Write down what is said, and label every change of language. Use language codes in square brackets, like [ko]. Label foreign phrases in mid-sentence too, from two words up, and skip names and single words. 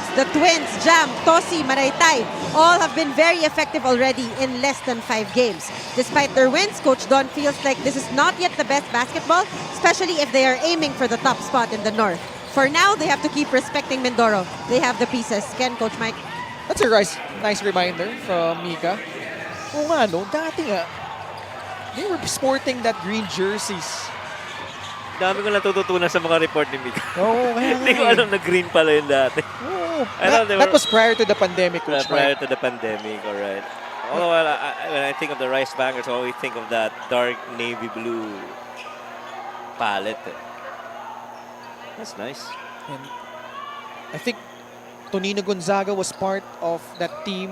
[en] The Twins, Jam, Tosi, Maraytay, all have been very effective already in less than 5 games. Despite their wins, Coach Don feels like this is not yet the best basketball, especially if they are aiming for the top spot in the North. For now, they have to keep respecting Mindoro. They have the pieces. Ken, Coach Mike? That's a nice reminder from Mika. [tl] Oo nga, no? Dati nga, [en] they were sporting that green jerseys. [tl] Dami ko natututunan sa mga report ni Mika. Oo, kaya Hindi ko alam na green pala yun dati. Oo. [en] That was prior to the pandemic, Coach Prior Mike. to the pandemic, alright. Although when I think of the Rice Vanguards, I always think of that dark navy blue palette. That's nice. And I think Tonino Gonzaga was part of that team.